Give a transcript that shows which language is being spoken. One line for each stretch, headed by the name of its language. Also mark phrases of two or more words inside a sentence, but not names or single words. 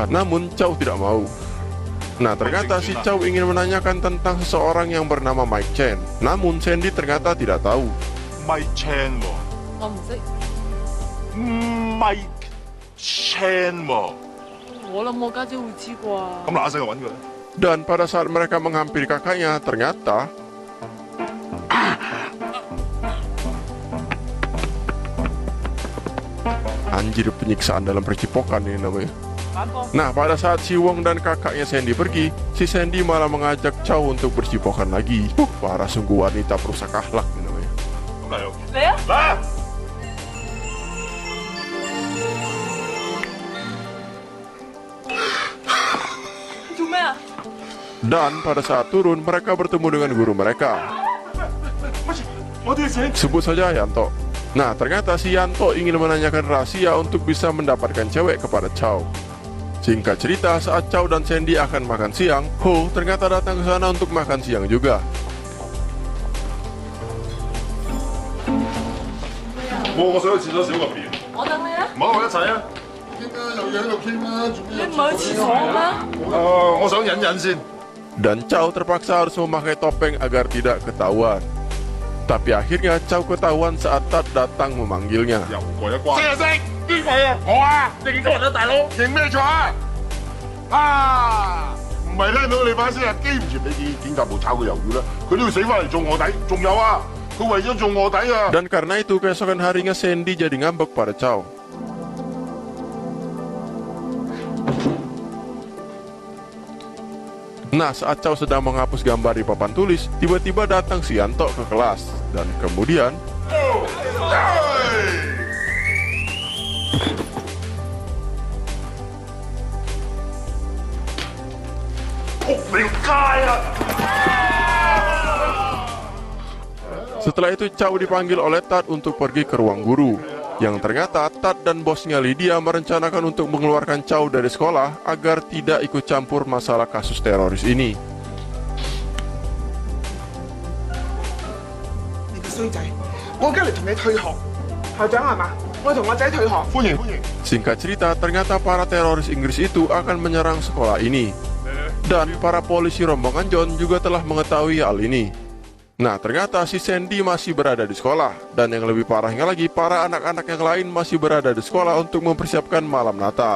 Indonesian: Namun Chow tidak mau. Nah, ternyata si Chow ingin menanyakan tentang seseorang yang bernama Mike Chen. Namun Sandy ternyata tidak tahu.
Cantonese: Mike Chen 喎，我唔識， Mike Chen 喎，我諗我家姐會知啩。咁嗱一聲就揾佢。
Indonesian: Dan pada saat mereka menghampiri kakaknya, ternyata anjir, penyiksaan dalam percipokan ini namanya. Nah, pada saat si Wong dan kakaknya Sandy pergi, si Sandy malah mengajak Chow untuk bercipokan lagi. Parah sungguh, wanita perusak akhlak ini namanya.
Cantonese: 咁嚟咯，嚟啊！嚟！做咩啊？
Indonesian: Dan pada saat turun, mereka bertemu dengan guru mereka.
Cantonese: 我哋請
Indonesian: Sebut saja Yanto. Nah, ternyata si Yanto ingin menanyakan rahasia untuk bisa mendapatkan cewek kepada Chow. Singkat cerita, saat Chow dan Sandy akan makan siang, Ho ternyata datang ke sana untuk makan siang juga.
Cantonese: 我想去廁所小個便，我等你啊！唔好我一齊啊！傾啦，有嘢喺度傾啦，做咩？你唔係去廁所咩？我想忍忍先。
Indonesian: Dan Chow terpaksa harus memakai topeng agar tidak ketahuan. Tapi akhirnya Chow ketahuan saat Tat datang memanggilnya.
Cantonese: 又過一關。識就識，邊個啊？我啊！你認錯人啦，大佬！認咩錯啊？啊！唔係聽到你把聲啊，機唔前你見警察部炒佢魷魚啦，佢都要死翻嚟做卧底。仲有啊， 佢為咗做卧底啊！
Indonesian: Dan karena itu keesokan harinya Sandy jadi ngambek pada Chow. Nah, saat Chow sedang menghapus gambar di papan tulis, tiba-tiba datang si Yanto ke kelas. Dan kemudian, setelah itu Chow dipanggil oleh Tad untuk pergi ke ruang guru. Yang ternyata Tad dan bosnya Lydia merencanakan untuk mengeluarkan Chow dari sekolah agar tidak ikut campur masalah kasus teroris ini.
Cantonese: 你個衰仔，我而家嚟同你退學。校長係嘛？我同我仔退學。歡迎歡迎。
Indonesian: Singkat cerita, ternyata para teroris Inggris itu akan menyerang sekolah ini. Dan para polisi rombongan John juga telah mengetahui hal ini. Nah, ternyata si Sandy masih berada di sekolah. Dan yang lebih parahnya lagi, para anak-anak yang lain masih berada di sekolah untuk mempersiapkan malam Natal.